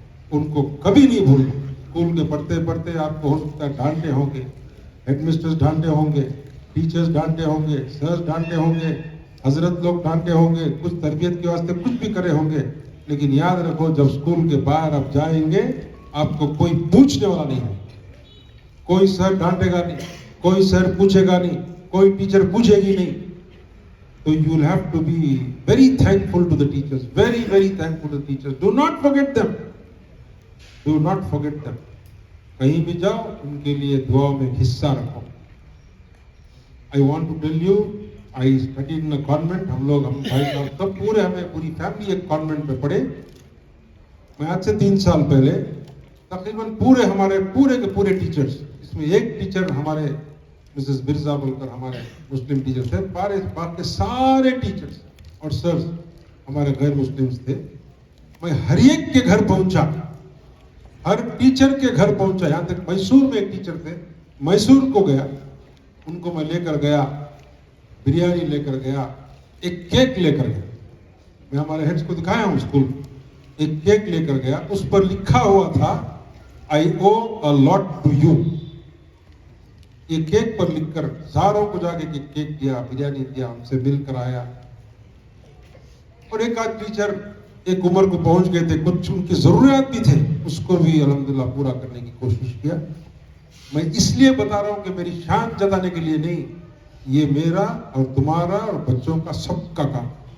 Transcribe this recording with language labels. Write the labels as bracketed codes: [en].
[ur] ان کو کبھی نہیں بھولنا. اسکول کے پڑھتے پڑھتے آپ کو ہو سکتا ہے ڈانٹے ہوں گے، ہیڈ مسٹرز ڈانٹے ہوں گے، ٹیچرز ڈانٹے ہوں گے، سرز ڈانٹے ہوں گے، حضرت لوگ ڈانٹے ہوں گے، کچھ تربیت کے واسطے کچھ بھی کرے ہوں گے. لیکن یاد رکھو جب اسکول کے باہر آپ جائیں گے آپ کو کوئی پوچھنے والا نہیں ہے. کوئی سر ڈانٹے گا نہیں، کوئی سر پوچھے گا نہیں، کوئی ٹیچر پوچھے گی نہیں. [en] تو you will have to be very thankful to the teachers, very very thankful to the teachers. Do not forget them. Do not forget them. [ur] کہیں بھی جاؤ ان کے لیے دعا میں حصہ رکھو. [en] I want to tell you, I studied in a convent. [ur] ہم بھائی صاحب سب پوری فیملی ایک کانوینٹ میں پڑھے. میں آج سے 3 سال پہلے تقریباً پورے کے پورے ٹیچرز، اس میں ایک ٹیچر ہمارے مسز مرزا بول کر ہمارے مسلم ٹیچر تھے، باقی سارے ٹیچرز اور سرز ہمارے غیر مسلمز تھے. میں ہر ایک کے گھر پہنچا، ہر ٹیچر کے گھر پہنچا. یہاں تک میسور میں ایک ٹیچر تھے، میسور کو گیا، ان کو میں لے کر گیا، بریانی لے کر گیا، ایک کیک لے کر گیا. میں ہمارے ہیڈز کو دکھایا ہوں اسکول، ایک کیک لے کر گیا. اس پر لکھا ہوا تھا [en] I owe a lot to you. [ur] یہ کیک پر لکھ کر ساروں کو جا کے کیک دیا، بریانی دیا، ان سے مل کر آیا. اور ایک آدھ ٹیچر ایک عمر کو پہنچ گئے تھے، کچھ ان کی ضروریات بھی تھے، اس کو بھی الحمدللہ پورا کرنے کی کوشش کیا. میں اس لیے بتا رہا ہوں کہ میری شان جتانے کے لیے نہیں، یہ میرا اور تمہارا اور بچوں کا سب کا کام.